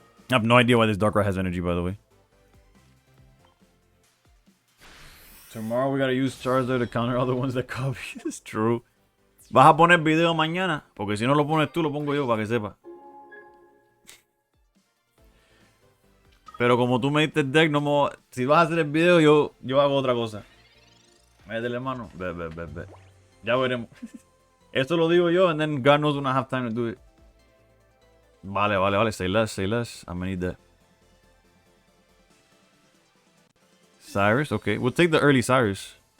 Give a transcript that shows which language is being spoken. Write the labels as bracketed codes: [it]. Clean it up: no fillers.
[en] I have no idea why this Darkrai has energy, by the way. Tomorrow we gotta use Charizard to counter all the ones that copy. It's true. [es] Vas a poner video mañana, porque si no lo pones tú, lo pongo yo para que sepa. Pero como tú me diste el deck, no me... si vas a hacer el video, yo hago otra cosa. Métele mano. Ve. Ya veremos. Esto lo digo yo, [en] and then God knows when I have time to do it. Vale. Say less. I'm gonna need that. Cyrus, okay. We'll take the early Cyrus.